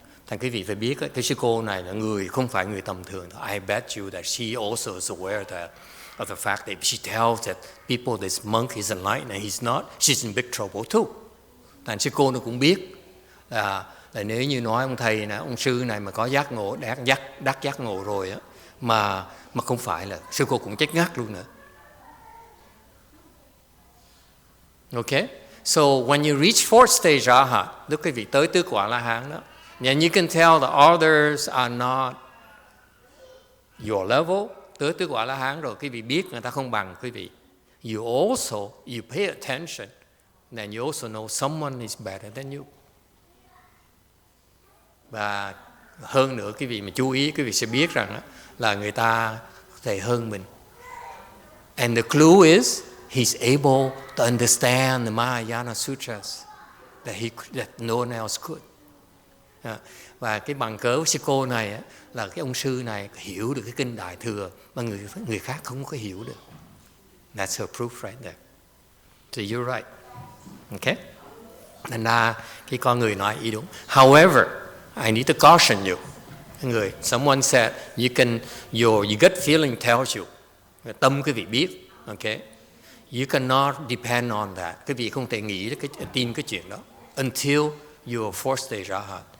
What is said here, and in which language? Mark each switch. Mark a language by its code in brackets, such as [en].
[vi] Thành quý vị phải biết, cái sư cô này là người không phải người tầm thường. [en] I bet you that she also is aware of the fact that she tells that people, this monk is enlightened and he's not, she's in big trouble too. [vi] Thành sư cô nó cũng biết là nếu như nói ông thầy này, ông sư này mà có giác ngộ, đắc giác ngộ rồi á, mà không phải là sư cô cũng chết ngắt luôn nữa. [en] Okay? So when you reach fourth stage Arhat, [vi] lúc quý vị tới tứ quả La Hán đó, [en] and you can tell the others are not your level. [vi] Tới tứ quả La Hán rồi quý vị biết người ta không bằng quý vị. [en] You pay attention, then you also know someone is better than you. [vi] Và hơn nữa quý vị mà chú ý, quý vị sẽ biết rằng là người ta có thể hơn mình. [en] And the clue is he's able to understand the Mahayana Sutras that no one else could. [vi] Và cái bằng cớ sư cô này là cái ông sư này hiểu được cái kinh Đại Thừa mà người khác không có hiểu được. [en] That's her proof right there. So you're right. Okay? [vi] Thành ra cái con người nói ý đúng. [en] However, I need to caution you. Someone said your gut feeling tells you. [vi] Tâm quý vị biết. [en] Okay? You cannot depend on that. [vi] Quý vị không thể nghĩ tin cái chuyện đó [en] until your fourth stage Arhat.